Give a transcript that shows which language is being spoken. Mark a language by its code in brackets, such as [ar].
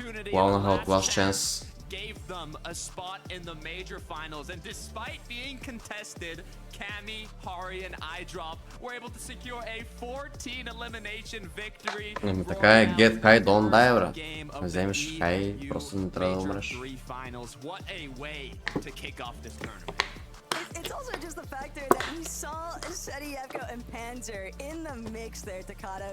[bg] Плавнаха от Last Chance. [en] Gave them a spot in the major finals, and despite being contested, Cammy, Hari, and Ivcho were able to secure a 14 elimination victory. [bg] Така е, [en] get high, don't die, [bg] брат. Вземеш high, просто не трябва да умреш. [en] What a way to kick off this tournament. It's also just the factor that we saw Seti, Ivcho, and Panzer in the mix there, Takata.